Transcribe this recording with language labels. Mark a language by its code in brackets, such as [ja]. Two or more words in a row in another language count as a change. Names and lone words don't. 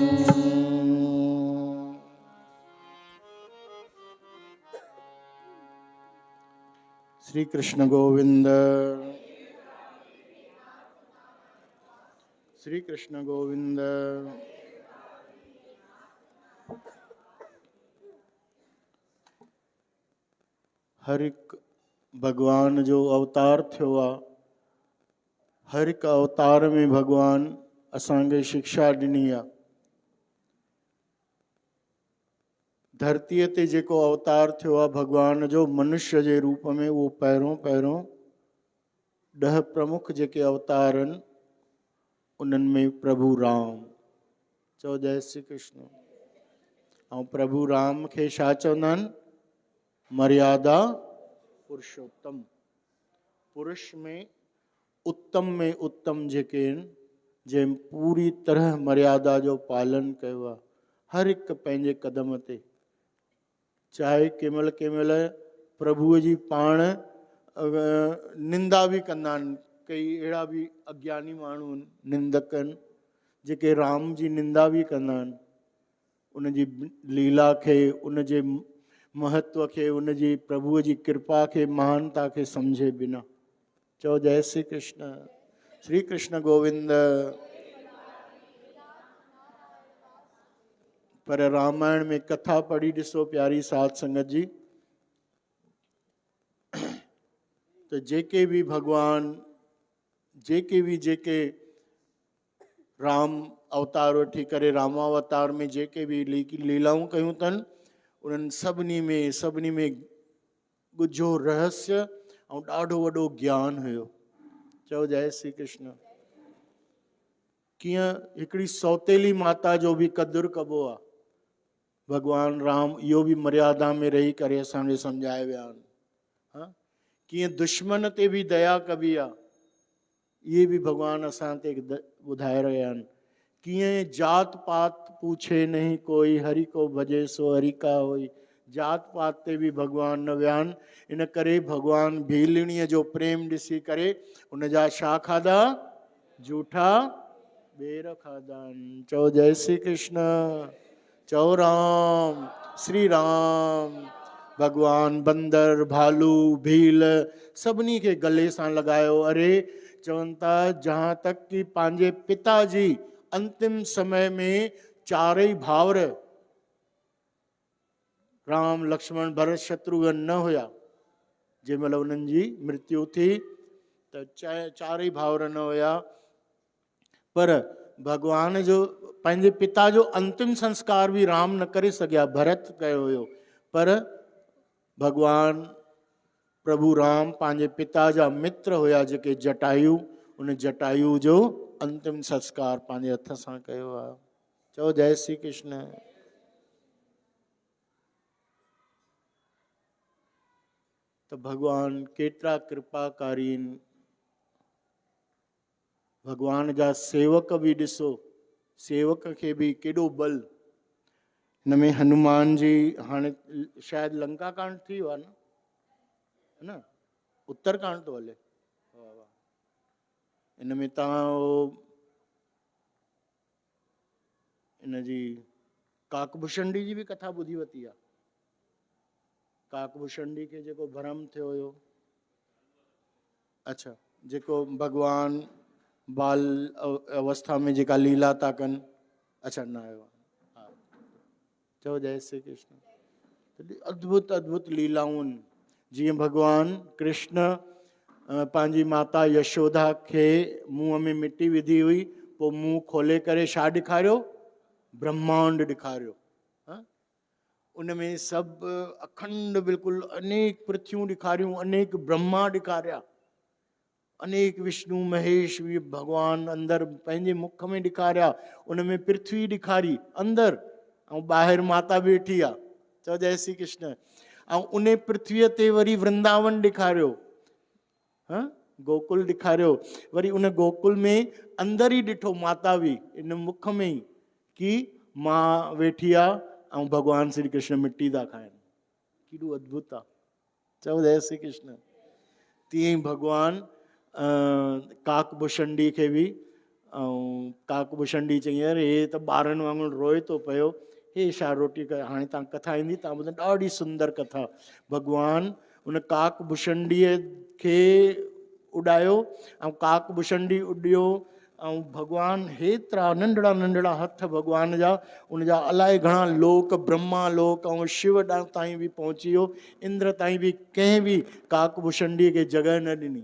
[sd] श्री कृष्ण गोविंद, श्री कृष्ण गोविंद। हर एक भगवान जो अवतार थियो आहे, हर एक अवतार में भगवान असांखे शिक्षा ॾिनी आहे। धरतीअ ते जेको अवतार थियो आहे भगवान जो मनुष्य जे रूप में, उहो पहिरों 10 प्रमुख जेके अवतार आहिनि उन्हनि में प्रभु राम। चओ जय श्री कृष्ण। ऐं प्रभु राम खे छा चवंदा आहिनि? मर्यादा पुरुषोत्तम। पुरुष में उत्तम जेके आहिनि, जंहिं पूरी तरह मर्यादा जो पालन कयो आहे हर हिकु पंहिंजे क़दम ते। चाहे कंहिं महिल प्रभुअ जी पाण निंदा बि कंदा आहिनि। कई अहिड़ा बि अज्ञानी माण्हू आहिनि, निंदक आहिनि, जेके राम जी निंदा बि कंदा आहिनि, उन जी लीला खे, उन जे महत्व खे, उन जी प्रभुअ जी कृपा खे, महानता खे सम्झे बिना। चओ जय श्री कृष्ण। श्री कृष्ण गोविंद। पर रामायण में कथा पढ़ी ॾिसो प्यारी साध संगत जी, तो जेके भी भगवान, जेके राम अवतार वठी करे रामावतार में जेके बि लीलाऊं कयूं अथनि उन्हनि सभिनी में ॻुझो रहस्य ऐं ॾाढो वॾो ज्ञान हुयो। चओ जय श्री कृष्ण। कीअं हिकिड़ी सौतेली माता जो बि क़दुरु कबो आहे, भॻवान राम इहो बि मर्यादा में रही करे असांखे सम्झाए विया आहिनि। हा, कीअं दुश्मन ते बि दया कबी आहे, इहे बि भॻवान असां ते ॿुधाए रहिया आहिनि। [hi] कीअं जात पात पूछे नहीं कोई, हरि को भजे सो हरि का होई। [sd] जात पात ते बि भॻवान न विया आहिनि। इन करे भॻवान भीलड़ीअ जो प्रेम ॾिसी करे उनजा छा खाधा? जूठा ॿेर खाधा आहिनि। चओ जय श्री कृष्ण। चओ राम श्री राम। भगवान बंदर भालू भील सभिनी खे गले सां लॻायो। अरे चवनि था [hi] जहाँ तक कि [sd] पंहिंजे पिताजी अंतिम समय में चारई भाउर राम लक्ष्मण भरत शत्रुघ्न न हुया, जंहिं महिल उन्हनि जी मृत्यु थी त चारई भाउर न हुया, पर भगवान जो पंहिंजे पिता जो अंतिम संस्कार भी राम न करे सघिया, भरत कयो हुयो। पर भगवान प्रभु राम पंहिंजे पिता जा मित्र हुया जेके जटायु, उन जटायु जो अंतिम संस्कार पंहिंजे हथ सां कयो आहे। चओ जय श्री कृष्ण। त भगवान केतिरा कृपाकारी आहिनि। भगवान जा सेवक भी ॾिसो, सेवक खे भी केॾो बल। हिन में हनुमान जी हाणे शायदि लंका कांड थी वियो आहे न, उत्तर कांड तो हले। इन में तव्हां इन जी काकभूषणी जी भी कथा ॿुधी वरिती आहे। काकभूषणी खे जेको भरम थियो हुयो, अच्छा, जेको भगवान बाल अवस्था में जेका लीला था कनि, अच्छा न आयो। हा, चओ जय श्री कृष्ण। अद्भुत अद्भुत लीलाऊं। जीअं भगवान कृष्ण पंहिंजी माता यशोदा खे मुंहं में मिटी विधी हुई, पोइ मुंहुं खोले करे छा ॾेखारियो? ब्रह्मांड ॾेखारियो। उनमें सभु अखंड बिल्कुलु अनेक पृथ्वियूं ॾेखारियूं, अनेक ब्रह्मा ॾेखारिया, अनेक विष्णु महेश भी भगवान अंदर पंहिंजे मुख में ॾेखारिया। उनमें पृथ्वी ॾेखारी अंदर, ऐं ॿाहिरि माता वेठी आहे। चओ जय श्री कृष्ण। ऐं उन पृथ्वीअ ते वरी वृंदावन ॾेखारियो, गोकुल ॾेखारियो। वरी उन गोकुल में अंदर ई ॾिठो माता बि इन मुख में ई कि मां वेठी आहे ऐं भगवान श्री कृष्ण मिट्टी था खाइनि। केॾो अद्भुत आहे। चओ जय श्री कृष्ण। तीअं ई भगवान काकभूषणी खे बि, ऐं काकभूषणी चई अरे हे त ॿारनि वांगुरु रोए थो पियो, हे छा रोटी कर। हाणे तव्हां कथा ईंदी तव्हां ॿुधो, ॾाढी सुंदर कथा। भगवान उन काकभूषणीअ खे उॾायो ऐं काकभूषणी उॾियो, ऐं भगवान हेतिरा नंढड़ा नंढड़ा हथ भगवान जा, उनजा अलाए घणा लोक, ब्रह्मा लोक ऐं शिव ताईं बि पहुची वियो, इंद्र ताईं बि कंहिं बि काकभूषणीअ खे जॻह न ॾिनी।